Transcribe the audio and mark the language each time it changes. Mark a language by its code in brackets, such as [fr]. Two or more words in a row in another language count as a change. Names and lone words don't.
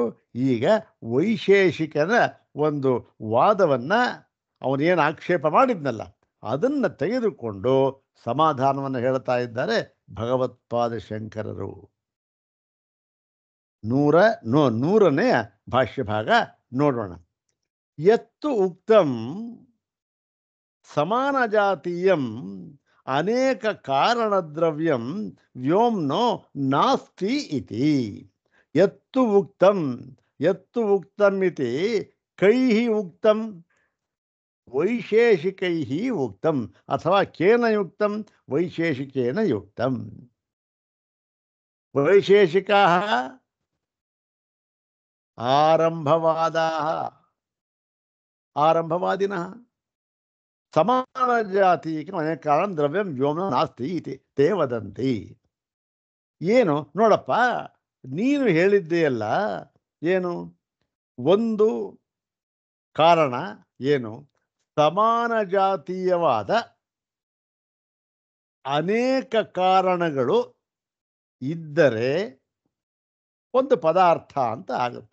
[kn] ಈಗ ವೈಶೇಷಿಕನ ಒಂದು ವಾದವನ್ನು ಅವನೇನು ಆಕ್ಷೇಪ ಮಾಡಿದ್ನಲ್ಲ ಅದನ್ನು ತೆಗೆದುಕೊಂಡು ಸಮಾಧಾನವನ್ನು ಹೇಳ್ತಾ ಇದ್ದಾರೆ ಭಗವತ್ಪಾದ ಶಂಕರರು. 100ನೇ ಭಾಷ್ಯ ಭಾಗ ನೋಡೋಣ. [sa] ಯತ್ತು ಉಕ್ತಂ ಸಮಾನ ಜಾತೀಯಂ ಅನೇಕ ಕಾರಣದ್ರವ್ಯಂ ವ್ಯೋಮ್ನೋ ನಾಸ್ತಿ ಇತಿ. ಯತ್ತು ಉಕ್ತಂ ಇತಿ ಕೈಃ ಉಕ್ತಂ? ವೈಶೇಷಿಕೈಃ ಉಕ್ತಂ ಅಥವಾ ಕೇನ ಯುಕ್ತಂ? ವೈಶೇಷಿಕೇನ ಯುಕ್ತಂ. ವೈಶೇಷಿಕಾಃ ಆರಂಭವಾದಿನಃ ಸಮಾನ ಜಾತೀಕ ಅನೇಕ ಕಾರಣ ದ್ರವ್ಯಂ ವ್ಯೋಮ್ನ ನಾಸ್ತಿ ಇತಿ ತೇ ವದಂತಿ. [kn] ಏನು ನೋಡಪ್ಪ, ನೀನು ಹೇಳಿದ್ದೆಯಲ್ಲ, ಏನು ಒಂದು ಕಾರಣ, ಏನು ಸಮಾನ ಜಾತೀಯವಾದ ಅನೇಕ ಕಾರಣಗಳು ಇದ್ದರೆ ಒಂದು ಪದಾರ್ಥ ಅಂತ ಆಗುತ್ತೆ.